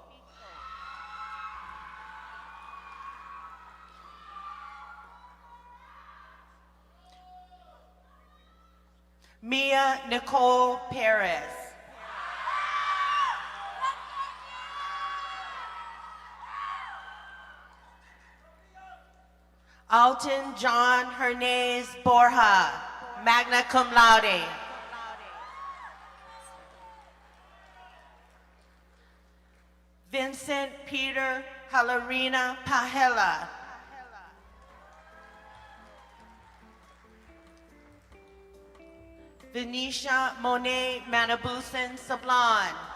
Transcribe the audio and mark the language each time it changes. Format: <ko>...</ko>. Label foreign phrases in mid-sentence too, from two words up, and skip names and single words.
<en>Mia Nicole Perez. Alton John Hernandez Borja,</en> <la>magna cum laude.</la> <en>Vincent Peter Halarina Pajela. Venetia Monet Manabusan Sablan.</en>